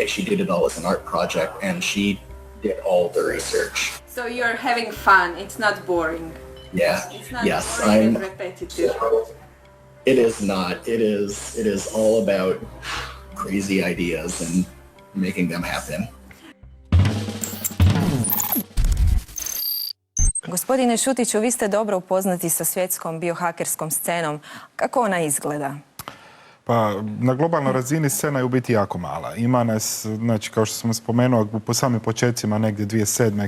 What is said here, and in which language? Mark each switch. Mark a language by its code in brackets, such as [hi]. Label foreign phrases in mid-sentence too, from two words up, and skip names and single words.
[en] She did it all as an art project, and she did all the research. So you're having fun, it's not boring. Yeah. It's not Yes, boring and repetitive. It is not. It is all about crazy ideas and making them happen. [hr] Gospodine Šutiću, vi ste dobro upoznati sa svjetskom biohakerskom scenom. Kako ona izgleda? Pa na globalnoj razini scena je u biti jako mala. Ima nas, znači kao što sam spomenuo, po samim početcima negdje 2007.